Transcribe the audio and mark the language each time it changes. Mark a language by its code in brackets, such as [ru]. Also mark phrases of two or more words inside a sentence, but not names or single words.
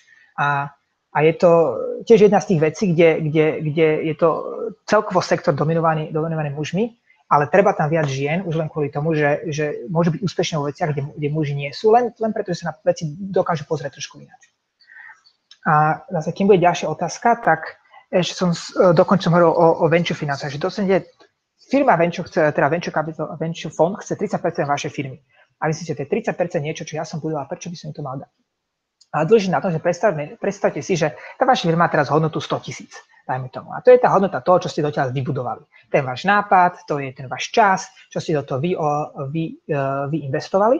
[sk] A je to tiež jedna z tých vecí, kde je to celkovo sektor dominovaný mužmi, ale treba tam viac žien, už len kvôli tomu, že môžu byť úspešné vo veciach, kde muži nie sú, len preto, že sa na veci dokážu pozrieť trošku ináč. A zase, kým bude ďalšia otázka, tak ešte som dokonca hovoril o venture financiách, že dostanete firma [en] venture capital, [sk] venture fond chce 30% vašej firmy. A myslíte, že to je 30% niečo, čo ja som budoval, prečo by som to mal dať? A dôležité na to, že predstavte si, že tá vaša firma má teraz hodnotu 100 000, dajme tomu. A to je tá hodnota toho, čo ste doteaľ vybudovali. Ten váš nápad, to je ten váš čas, čo ste do toho vy investovali.